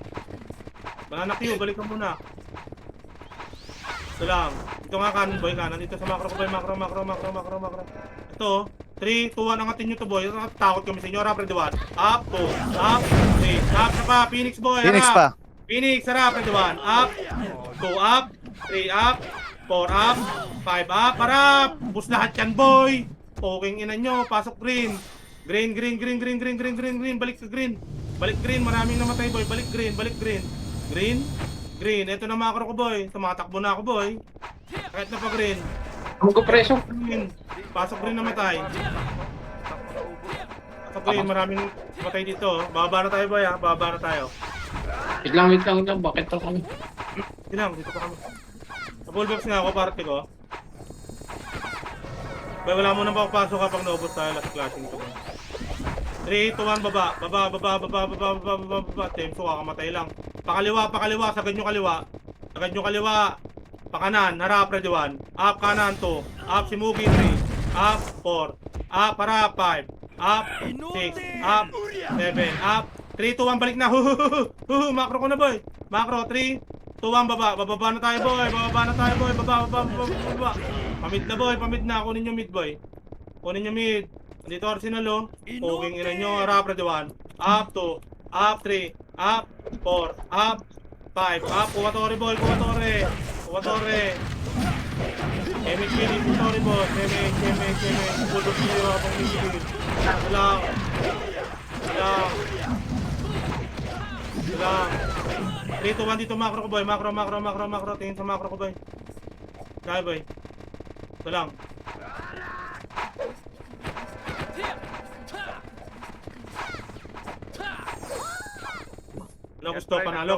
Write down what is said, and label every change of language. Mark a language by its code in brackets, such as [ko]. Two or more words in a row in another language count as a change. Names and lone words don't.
[tl] Banana Q, balik ka muna. Ito lang. Ito nga kanan, boy. Kanan. Dito sa macro ko, boy. Macro, macro, macro, macro, macro. Ito. 3, 2, 1. Angatin nyo to, boy. Takot kami sa inyo. Harap, ready, 1. Up, 2. Up. 3. Up na pa. Phoenix, boy. Phoenix Harap. pa. Phoenix, harap. Ready, 1. Up. 2 up. 3 up. 4 up. 5 up. Harap. Bus lahat yan, boy. Poking ina nyo. Pasok green. Green, green, green, green, green, green, green, green. Balik ka green. Balik green. Maraming namatay, boy. Balik green. Balik green. Green. Green. Ito na macro ko, boy. Tumatakbo na ako, boy. Kahit na pa green. Magkapreso. Green. Pasok green namatay. Pasok green. Maraming namatay dito. Bababa na tayo, boy, ha. Bababa na tayo. Wait lang, wait lang, wait lang. Bakit to kami? Hindi lang. Dito pa kami. Sa fullbox nga ako, parte ko. Boy, wala mo nang papasok kapag naubos tayo. Last clashing to. 3, 2, 1, baba. Baba, baba, baba, baba, baba, baba, baba. Temso, kakamatay lang. Pakaliwa, pakaliwa. Sagad nyo kaliwa. Sagad nyo kaliwa. Pakanan, harap, ready, 1. Up, kanan, 2. Up, si Mugi, 3. Up, 4. Up, harap, 5. Up, 6. Up, 7. Up, 3, 2, 1, balik na. Macro ko na, boy. Macro, 3, 2, 1, baba. Bababa na tayo, boy. Bababa na tayo, boy. Baba, baba, baba, baba. Pamid na, boy. Pamid na. Kunin nyo mid, boy. Kunin nyo mid. Dito Arsenal, oh. Poking ina nyo. Harap, ready, 1. Up, 2. Up, 3. Up, 4. Up, 5. Up, kumatore, boy. Kumatore. Kumatore. Kemik, kemik. Kumatore, boy. Kemik, kemik, kemik. Bulldog nyo. Apang migil. Salang. Salang. Salang. 3, 2, 1. Dito macro ko, boy. Macro, macro, macro, macro. Tingin sa macro ko, boy. Kaya, boy. Salang. Wala gusto, panalo,